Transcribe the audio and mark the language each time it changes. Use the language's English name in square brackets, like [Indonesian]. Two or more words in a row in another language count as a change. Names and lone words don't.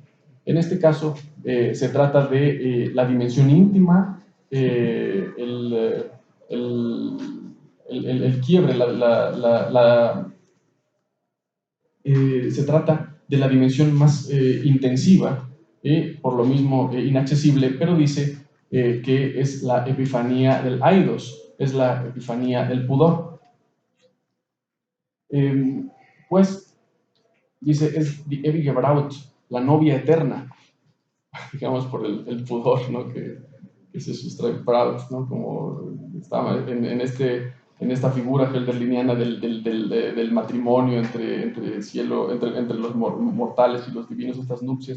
[Spanish] En este caso, se trata de la dimensión íntima, el quiebre, se trata de la dimensión más intensiva, por lo mismo inaccesible, pero dice que es la epifanía del aidos, es la epifanía del pudor. Pues, dice, es [German] die ewige Braut, [Spanish] la novia eterna, digamos por el pudor, ¿no? que se sustrae Braut, ¿no? Como estaba en esta figura hölderliniana del matrimonio entre cielo, entre los mortales y los divinos, estas nupcias.